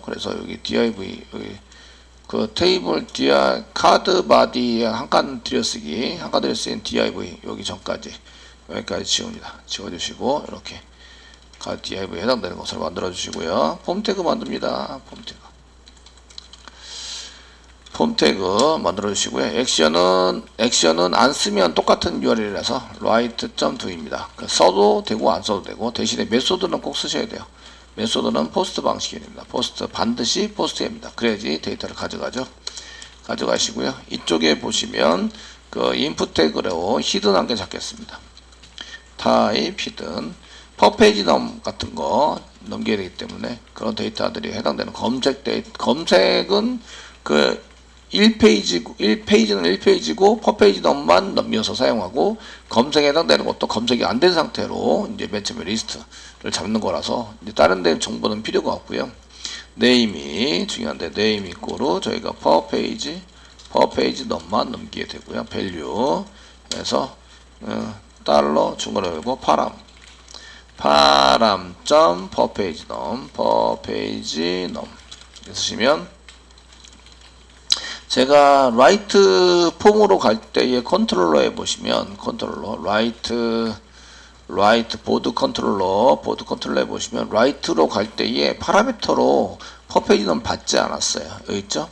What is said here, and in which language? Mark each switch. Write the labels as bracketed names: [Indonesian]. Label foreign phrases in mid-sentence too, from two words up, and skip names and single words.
[Korean] 그래서 여기 div 여기 그 테이블 카드 바디에 한 칸 들여쓰기 div 여기 전까지 여기까지 지웁니다. 지워주시고 이렇게 카드 div에 해당되는 것을 만들어 주시고요. 폼 태그 만듭니다. 폼 태그 만들어 주시고요. 액션은 안 쓰면 똑같은 URL이라서 write.do입니다. 써도 되고 안 써도 되고, 대신에 메소드는 꼭 쓰셔야 돼요. 메소드는 포스트 방식이 됩니다. 반드시 포스트입니다. 그래야지 데이터를 가져가시고요. 이쪽에 보시면 그 인풋 태그로 히든 한 개 잡겠습니다. 타입 히든 [English] per page num [Korean] 같은 거 넘겨야 되기 때문에 그런 데이터들이 해당되는 검색은 그 1페이지는 1페이지고 per page num만 넘겨서 사용하고, 검색에 해당되는 것도 검색이 안 된 상태로 이제 맨 처음에 리스트를 잡는 거라서 이제 다른 데 정보는 필요가 없고요. 네임이 중요한데, 네임 이꼬르 저희가 [English] per page per page num [Korean] 만 넘기게 되고요. value 에서 달러 중괄호 열고 파람 [English] per page num [Korean] 쓰시면 제가 라이트 폼으로 갈 때의 컨트롤러에 보시면 라이트 보드 컨트롤러에 보시면 라이트로 갈 때의 파라미터로 퍼페이지는 받지 않았어요. 여기 있죠?